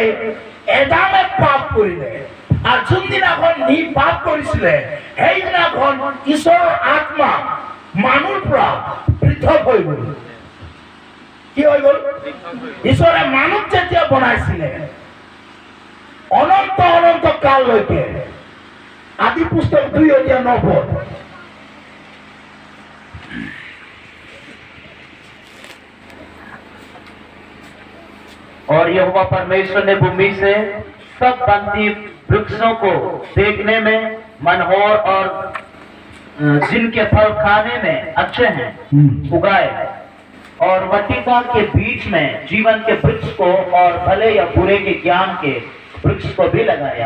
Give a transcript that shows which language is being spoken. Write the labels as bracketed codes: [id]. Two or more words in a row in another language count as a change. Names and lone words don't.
[as] এদামে পাপ কৰিলে, আর যোনদিনাখন নি পাপ কৰিছিলে সেইদিনাখন ঈশ্বৰৰ আত্মা মানুহৰ পৰা পৃথক হৈ গ'ল। কি হৈ গ'ল? ঈশ্বৰে মানুহ যেতিয়া বনাইছিলে অনন্ত অনন্ত কাললৈকে, আদি পুস্তক 2:9 [hi] और यहोवा परमेश्वर ने भूमि से सब बनती वृक्षों को देखने में मनोहर और जिनके फल खाने में अच्छे हैं उगाए, और वटिका के बीच में जीवन के वृक्ष को और भले या बुरे के ज्ञान के वृक्ष को भी लगाया।